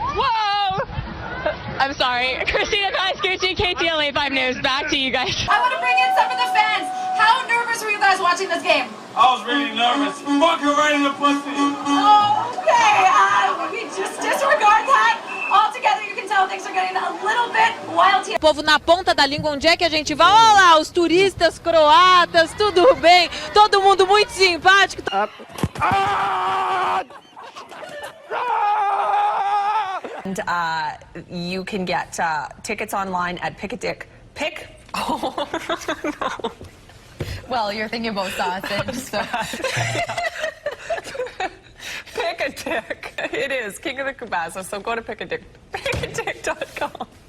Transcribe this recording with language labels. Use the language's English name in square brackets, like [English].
[English] Whoa! I'm sorry. Christina Pascucci, KTLA 5 News. Back to you guys. I want to bring in some of the fans. How nervous were you guys watching this game? I was really nervous. Fucking right in the pussy. Okay, we just disregard that. Altogether, you can tell things are getting a little bit wild here. [Portuguese] Povo na ponta da língua, onde é que a gente vai? Olha lá, os turistas croatas, tudo bem, todo mundo muito simpático. [English] And you can get tickets online at Oh, no. Well, you're thinking about sausage, so. Pick a Dick. It is King of the Cabasa, so go to pickadick.com.